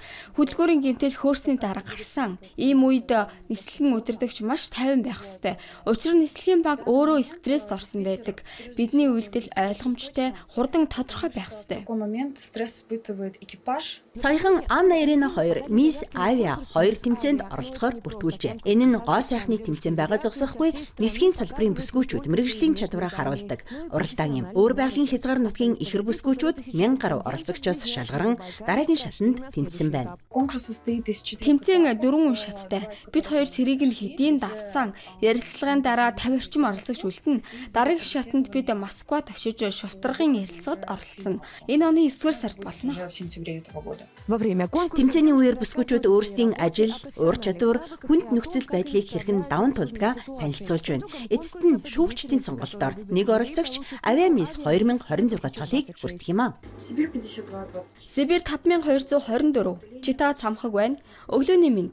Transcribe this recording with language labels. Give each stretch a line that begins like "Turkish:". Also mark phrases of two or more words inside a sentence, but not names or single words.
Mongolian: Хөдөлгүүрийн гэмтэл хөөрсний дараа гарсан. Ийм үед нислэгийн удирдагч маш тайван байх ёстой. Учир нь нислэгийн баг өөрөө стресст орсон байдаг. Бидний үйлдэл ойлгомжтой, хурдан тодорхой байх ёстой.
Russian: в такой момент стресс испытывает экипаж.
Mongolian: Саяхан Анна Ирина хоёр Мисс Авиа 2 тэмцээнд оролцохоор бүртгүүлжээ. Энэ нь гоо сайхны тэмцээн байгаа зогсохгүй нисхийн салбарын бүсгүүчүүд мэргэжлийн чадвараа харуулдаг. Уралдаан юм. Өөр байгалийн хязгаар нутгийн ихэр бүсгүүчүүд 1000 гаруй оролцогчоос шалгаран дараагийн шатанд тэнцсэн байна.
Russian: Конкурс состоит из 4
Mongolian: Тэмцээн 4 шаттай. Бид хоёр цэрийг нь хэдийн давсан. Ярилцлагын дараа 50 орчим оролцогч үлдэнэ. Дараагийн шатанд бид Москвад очиж шувтаргын ярилцлагад оролцсон. Энэ оны 9-р сард болно.
Russian: уже в сентябре этого года. Во время конкурса...
Mongolian: Тэмцээний үеэр бүсгүүчүүд өөрсдийн ажил, ур чадвар, хүнд нөхцөл байдлыг хэрхэн даван тулдгаа танилцуулж байна. Эцэст нь шүүгчдийн сонголтоор нэг оролцогч Авиамис 2026 цолыг хүртэх юм аа.
Russian: Сибирь 52-20.
Mongolian: Сибирь 5224. Чита цамхаг байна. Өглөөний мэнд.